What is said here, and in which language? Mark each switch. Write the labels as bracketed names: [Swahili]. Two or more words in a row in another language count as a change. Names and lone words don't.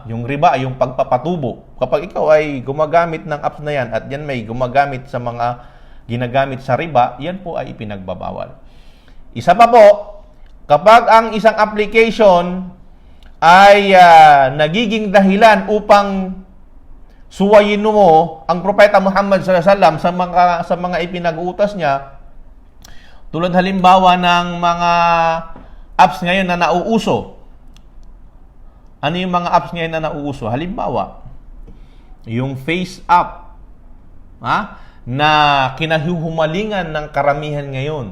[Filipino] Yung riba ay yung pagpapatubo. Kapag ikaw ay gumagamit ng apps na yan at yan may gumagamit sa mga ginagamit sa riba, yan po ay ipinagbabawal. Isa pa po, kapag ang isang application ay nagiging dahilan upang suwayin mo ang Propeta Muhammad [Arabic] صلى الله عليه وسلم [Filipino] sa mga ipinag-uutos niya, tulad halimbawa ng mga apps ngayon na nauuso. Ano yung mga apps ngayon na nauuso? Halimbawa, yung Face App, na kinahuhumalingan ng karamihan ngayon.